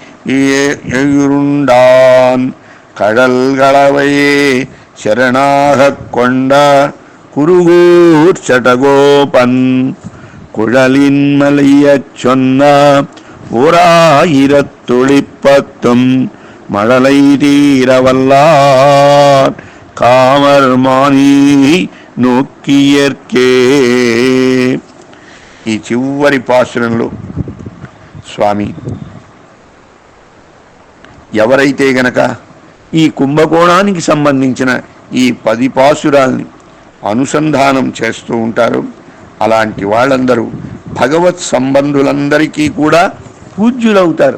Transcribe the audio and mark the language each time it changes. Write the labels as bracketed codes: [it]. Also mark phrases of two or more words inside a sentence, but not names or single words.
[ta] எழுண்டான் கடல்களவையே சரணாகக் கொண்ட குருகூர் சடகோபன் குழலின் மலையச் சொன்ன ஓராயிரத்தொழிப்பத்தும் மழலை தீரவல்லார் காமர் மானி నొక్కియర్కే. [te] ఈ చివరి పాసురంలో స్వామి ఎవరైతే గనక ఈ కుంభకోణానికి సంబంధించిన ఈ 10 పాసురాల్ని అనుసంధానం చేస్తూ ఉంటారో అలాంటి వాళ్ళందరూ భగవత్ సంబంధులందరికీ కూడా పూజ్యులవుతారు.